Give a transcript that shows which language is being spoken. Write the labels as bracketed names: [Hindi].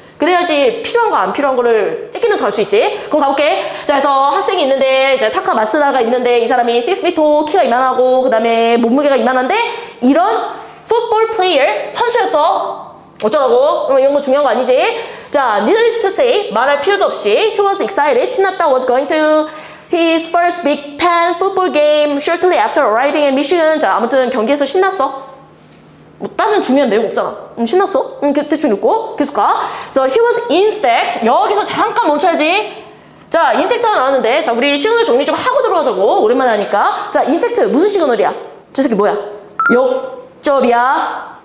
[Korean] 그래야지 필요한 거 안 필요한 거를 찍히면서 갈 수 있지. 그럼 가볼게. 자, 그래서 학생이 있는데 이제 타카 마스다가 있는데 이 사람이 6'2", 키가 이만하고 그 다음에 몸무게가 이만한데 이런 풋볼 플레이어 선수였어. 어쩌라고? 이런 거 중요한 거 아니지? 자, [English] needless to say [Korean] 말할 필요도 없이 [English] he was excited. [Korean] 신났다 [English] was going to his first Big Ten football game shortly after arriving in Michigan. [Korean] 자, 아무튼 경기에서 신났어. 뭐 다른 중요한 내용 없잖아. 신났어? 대충 읽고 계속 가. [English] So he was in fact. [Korean] 여기서 잠깐 멈춰야지. 자, in fact가 나왔는데 자, 우리 시그널 정리 좀 하고 들어가자고. 오랜만에 하니까. 자, in fact 무슨 시그널이야? 저 새끼 뭐야? 역접이야.